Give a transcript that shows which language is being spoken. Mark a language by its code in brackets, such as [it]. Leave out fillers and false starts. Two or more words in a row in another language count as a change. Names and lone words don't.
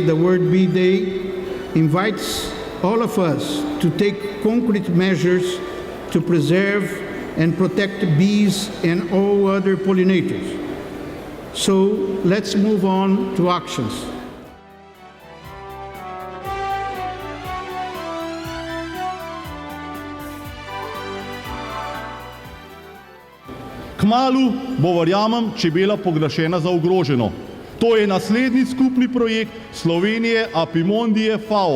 [en] the World Bee Day invites all of us to take concrete measures to preserve and protect bees and all other pollinators. So let's move on to actions. [sl] Kmalu bo, verjamem, čebela proglašena za ogroženo. To je naslednji skupni projekt Slovenije, Apimondije, FAO.